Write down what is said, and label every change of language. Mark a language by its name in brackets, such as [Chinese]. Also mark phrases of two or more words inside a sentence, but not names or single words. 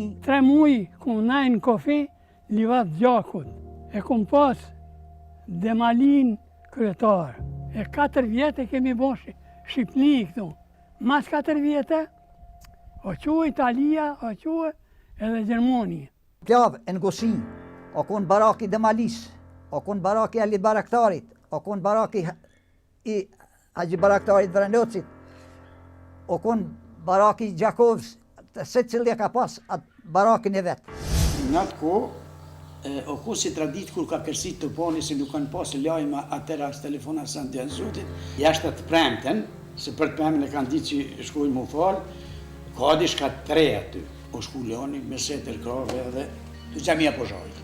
[Albanian] 3 muaj kum najnë kofi livat gjakut. E kum pas Demalin kryetar. E 4 vjetë kemi bosh Shqipni këtu. Mas 4 vjetë, o quë Italia, o quë edhe Gjermoni. Plavë e në Gusi, o kun baraki Demalis, o kun baraki Ali Baraktarit, o kun baraki i Haxhi Baraktarit Vranocit, o kun baraki Gjakovës, se cilë ka pas atë barakin e vetë. Në atë ko, o ku si tradit kur ka kërsit të poni se nuk kanë pas lajma atëra së telefona së në të zotit, jashtë të premten, se për të premten e kanë ditë që shkujnë mu falë, ka dishka 3 aty, o shku Leoni, Mesetër, Krave edhe të Gjamia Pozharit.